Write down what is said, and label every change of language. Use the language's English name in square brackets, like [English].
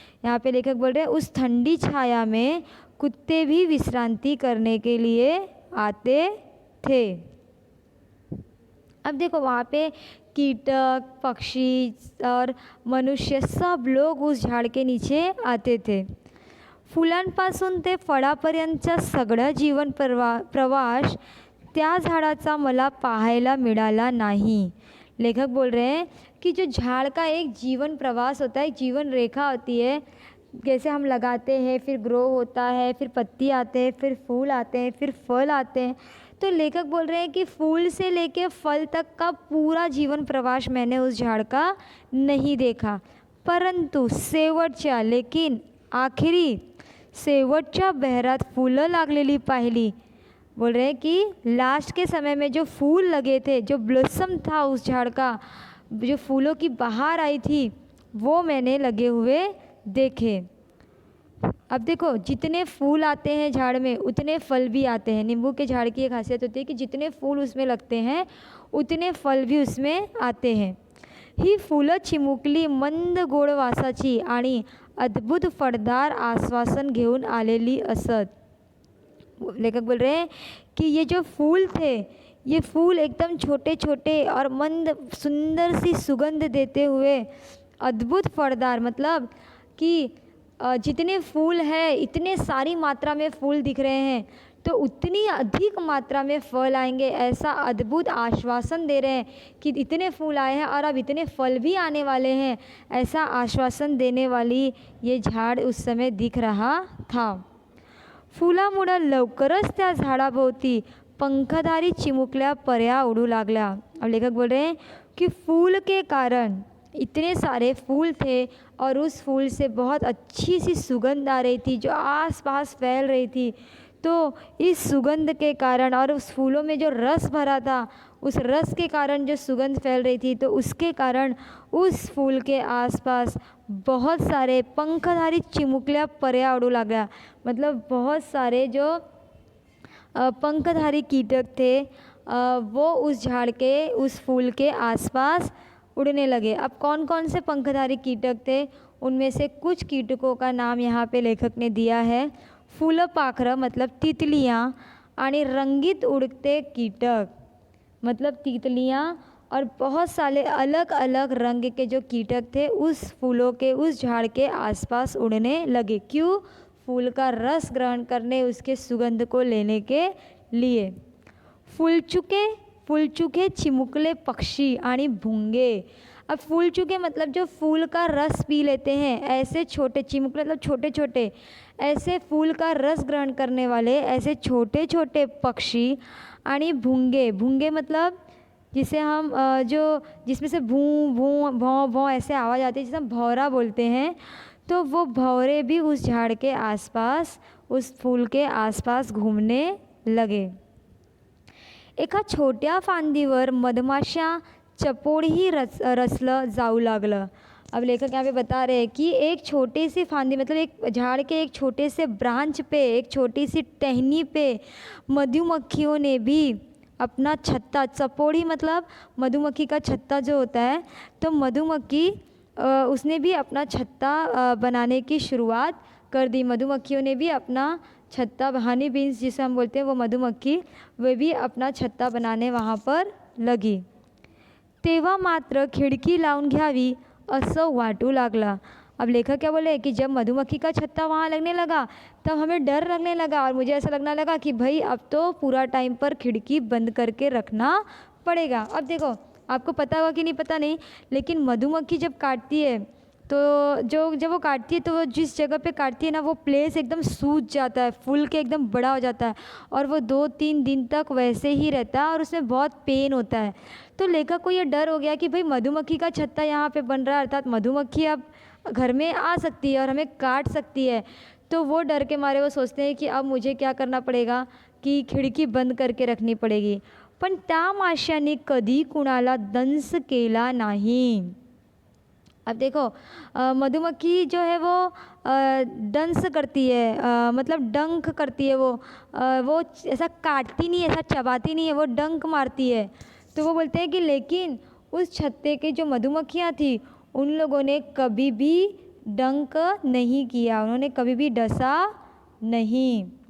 [Hindi] यहाँ पे लेखक बोल रहे हैं उस ठंडी छाया में कुत्ते भी विश्रांति करने के लिए आते थे. अब देखो वहाँ पे कीटक, पक्षी और मनुष्य सब लोग उस झाड के नीचे आते थे. [Marathi] फुलांपासून ते फळापर्यंतचा सगळा जीवन प्रवास त्या झाडाचा मला पाहायला मिळाला नहीं. [Hindi] लेखक बोल रहे हैं कि जो झाड़ का एक जीवन प्रवास होता है, एक जीवन रेखा होती है, जैसे हम लगाते हैं फिर ग्रो होता है, फिर पत्ती आते हैं, फिर फूल आते हैं, फिर फल आते हैं. तो लेखक बोल रहे हैं कि फूल से लेके फल तक का पूरा जीवन प्रवास मैंने उस झाड़ का नहीं देखा, [Marathi] परंतु शेवटच्या, [Hindi] लेकिन आखिरी [Marathi] शेवटच्या बहरात फुलं लागलेली पाहिली. [Hindi] बोल रहे हैं कि लास्ट के समय में जो फूल लगे थे, जो ब्लॉसम था उस झाड़ का, जो फूलों की बहार आई थी, वो मैंने लगे हुए देखे. अब देखो जितने फूल आते हैं झाड़ में उतने फल भी आते हैं. नींबू के झाड़ की एक खासियत होती है कि जितने फूल उसमें लगते हैं उतने फल भी उसमें आते हैं. [Marathi] ही फुलं चिमुकली मंद गोड वासाची आणि अद्भुत फळदार आश्वासन घेऊन आलेली असत. [Hindi] लेखक बोल रहे हैं कि ये जो फूल थे, ये फूल एकदम छोटे छोटे और मंद सुंदर सी सुगंध देते हुए, अद्भुत फळदार मतलब कि जितने फूल हैं इतने सारी मात्रा में फूल दिख रहे हैं तो उतनी अधिक मात्रा में फल आएंगे, ऐसा अद्भुत आश्वासन दे रहे हैं कि इतने फूल आए हैं और अब इतने फल भी आने वाले हैं, ऐसा आश्वासन देने वाली ये झाड़ उस समय दिख रहा था. [Marathi] फुलामुळं लवकरच त्या झाडाभोवती पंखधारी चिमुकल्या पऱ्या उडू लागल्या. [Hindi] अब लेखक बोल रहे हैं कि फूल के कारण इतने सारे फूल थे और उस फूल से बहुत अच्छी सी सुगंध आ रही थी जो आसपास फैल रही थी. तो इस सुगंध के कारण और उस फूलों में जो रस भरा था, उस रस के कारण जो सुगंध फैल रही थी, तो उसके कारण उस फूल के आसपास बहुत सारे [Marathi] पंखधारी चिमुकल्या पऱ्या उडू लागल्या. [Hindi] मतलब बहुत सारे जो पंखधारी कीटक थे वो उस झाड़ के, उस फूल के आसपास उड़ने लगे. अब कौन कौन से पंखधारी कीटक थे, उनमें से कुछ कीटकों का नाम यहाँ पे लेखक ने दिया है. फूलपाखरं मतलब तितलियाँ, [Marathi] आणि रंगीत [Hindi] उड़ते कीटक मतलब तितलियाँ, और बहुत सारे अलग अलग रंग के जो कीटक थे उस फूलों के, उस झाड़ के आसपास उड़ने लगे. क्यों? फूल का रस ग्रहण करने, उसके सुगंध को लेने के लिए. [Marathi] फूलचुके चिमुकले पक्षी आणि भुंगे. [Hindi] अब फूलचुके मतलब जो फूल का रस पी लेते हैं, ऐसे छोटे, चिमुकले मतलब छोटे छोटे, ऐसे फूल का रस ग्रहण करने वाले ऐसे छोटे छोटे पक्षी, [Marathi] आणि भुंगे. [Hindi] भुंगे मतलब जिसे हम जिसमें से भूं भूं भौं भौं ऐसे आवाज़ आती है, जिसे हम भौरा बोलते हैं, तो वो भौरे भी उस झाड़ के आसपास, उस फूल के आसपास घूमने लगे. [Marathi] एका छोट्या फांदीवर मधमाशा चपोडही रचलं जाऊ लागलं. [Hindi] अब लेखक यहाँ पे बता रहे हैं कि एक छोटी सी फांदी मतलब एक झाड़ के एक छोटे से ब्रांच पे, एक छोटी सी टहनी पे मधुमक्खियों ने भी अपना छत्ता, चपोड़ी मतलब मधुमक्खी का छत्ता जो होता है, तो मधुमक्खी उसने भी अपना छत्ता बनाने की शुरुआत कर दी. मधुमक्खियों ने भी अपना छत्ता, हनी बीन्स जिसे हम बोलते हैं वो मधुमक्खी, वे भी अपना छत्ता बनाने वहाँ पर लगी. [Marathi] तेव्हा मात्र खिड़की लावून घ्यावी असं वाटू लागला. [Hindi] अब लेखक क्या बोले कि जब मधुमक्खी का छत्ता वहाँ लगने लगा तब हमें डर लगने लगा और मुझे ऐसा लगने लगा कि भाई अब तो पूरा टाइम पर खिड़की बंद करके रखना पड़ेगा. अब देखो आपको पता होगा कि नहीं पता नहीं, लेकिन मधुमक्खी जब काटती है तो जब वो काटती है तो वो जिस जगह पे काटती है ना, वो प्लेस एकदम सूज जाता है, फूल के एकदम बड़ा हो जाता है और वो 2-3 दिन तक वैसे ही रहता है और उसमें बहुत पेन होता है. तो लेखक को ये डर हो गया कि भाई मधुमक्खी का छत्ता यहाँ पे बन रहा है, अर्थात मधुमक्खी अब घर में आ सकती है और हमें काट सकती है. तो वो डर के मारे वो सोचते हैं कि अब मुझे क्या करना पड़ेगा कि खिड़की बंद करके रखनी पड़ेगी. [Marathi] पण त्या माशांनी कधी कुणाला दंश केला नाही. [Hindi] अब देखो मधुमक्खी जो है वो डंस करती है, मतलब डंक करती है, वो ऐसा काटती नहीं है, ऐसा चबाती नहीं है, वो डंक मारती है। तो वो बोलते हैं कि लेकिन उस छत्ते के जो मधुमक्खियाँ थी उन लोगों ने कभी भी डंक नहीं किया, उन्होंने कभी भी डसा नहीं।